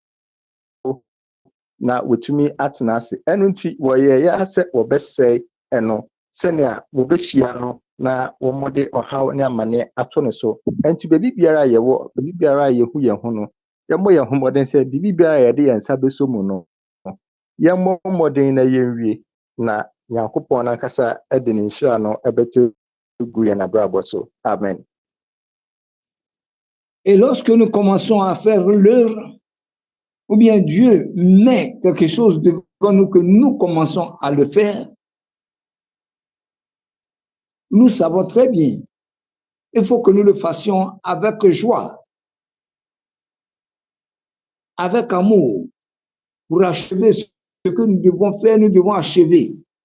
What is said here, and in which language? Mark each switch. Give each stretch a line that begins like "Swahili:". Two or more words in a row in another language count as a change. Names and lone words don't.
Akan: na wɔtumi atena ase ɛno nti wɔyɛ sɛ wɔbɛsɛe ɛno sɛnea wɔbɛhyia no na wɔmode ɔhaw ne amanneɛ ato ne so ɛnti baabi biara a yɛwɔ baabi biara a yɛhu yɛn ho no yɛmmɔ yɛn ho mmɔden sɛ biribi biara a yɛde yɛn nsa bɛso mu no yɛmmɔ mmɔden na yɛnwie na Nyankopɔn nankasa de ne nhyira no ɛbɛto gu yɛn abrabɔ so. Amen.
French: Et lorsque nous commençons à faire l'œuvre, ou bien Dieu met quelque chose devant nous que nous commençons à le faire, nous savons très bien, il faut que nous le fassions avec joie, avec amour, pour achever ce que nous devons faire, nous devons achever.